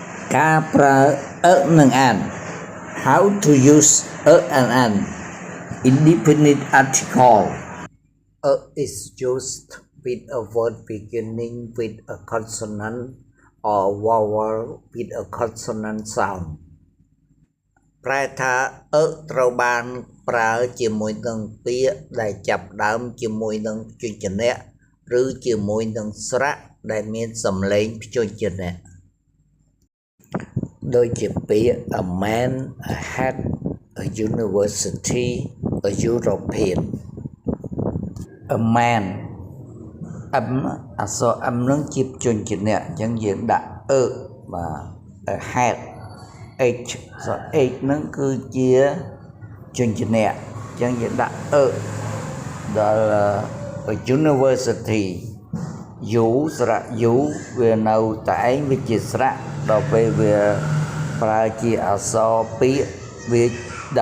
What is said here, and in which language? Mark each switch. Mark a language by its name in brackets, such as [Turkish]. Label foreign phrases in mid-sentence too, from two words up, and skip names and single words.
[Khmer] ការប្រើនិងអាន [English] How to use and an independent article is used with a word beginning with a consonant or a vowel with a consonant sound [Khmer] ប្រែថាត្រូវបានប្រើជាមួយនឹងពាក្យដែលចាប់ផ្ដើមជាមួយនឹងព្យញ្ជនៈឬជាមួយនឹងស្រៈដែលមានសំឡេងព្យញ្ជនៈ ដូចជាពាក្យ [English] a man a hat a university a European a man [Khmer] អក្សរ m នឹងជាព្យញ្ជនៈអញ្ចឹងយើងដាក់បាទ [English] a hat [Khmer] h អក្សរ h នឹងគឺជាព្យញ្ជនៈអ ញ្ចឹងយើងដាក់ដល់ university u ស្រៈ u វានៅតែឯងវាជាស្រៈដល់ពេលវាប្រើជាអក្សរពាក្យវាដើ